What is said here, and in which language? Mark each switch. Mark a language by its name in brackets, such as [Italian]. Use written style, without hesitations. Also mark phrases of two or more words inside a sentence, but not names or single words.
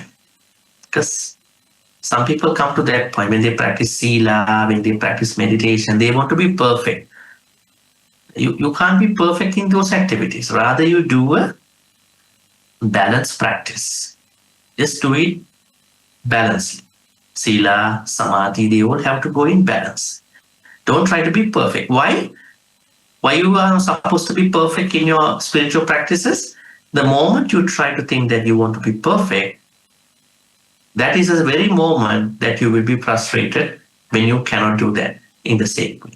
[English] Because some people come to that point when they practice sila, when they practice meditation, they want to be perfect. You can't be perfect in those activities. Rather, you do a balanced practice. Just do it balancedly. Sila, samadhi, they all have to go in balance. Don't try to be perfect. Why? Why you are supposed to be perfect in your spiritual practices? The moment you try to think that you want to be perfect, that is the very moment that you will be frustrated when you cannot do that in the same way.